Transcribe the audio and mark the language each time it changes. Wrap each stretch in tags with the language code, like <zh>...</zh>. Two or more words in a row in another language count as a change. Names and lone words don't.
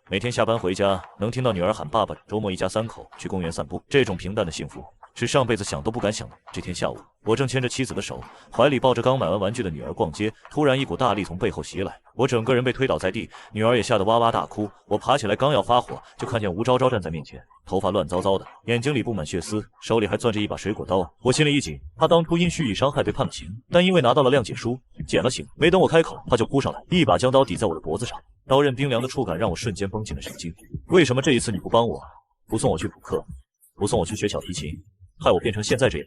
<zh>每天下班回家，能聽到女兒喊爸爸。周末一家3口去公園散步，這種平淡的幸福， 是上輩子想都不敢想的。這天下午，我正牽着妻子的手，懷裡抱着剛買完玩具的女兒逛街，突然一股大力從背後襲來，我整個人被推倒在地，女兒也嚇得哇哇大哭。我爬起來剛要發火，就看見吳昭昭站在面前，頭髮亂糟糟的，眼睛裡布滿血絲，手裡還攥着一把水果刀。我心裡一緊，她當初因蓄意傷害被判了刑，但因為拿到了谅解書，減了刑。没等我開口，她就撲上來，一把將刀抵在我的脖子上，刀刃冰涼的觸感讓我瞬間繃緊了神經。為什麼這一次你不幫我，不送我去補課，不送我去學小提琴，害我變成現在這樣？</zh>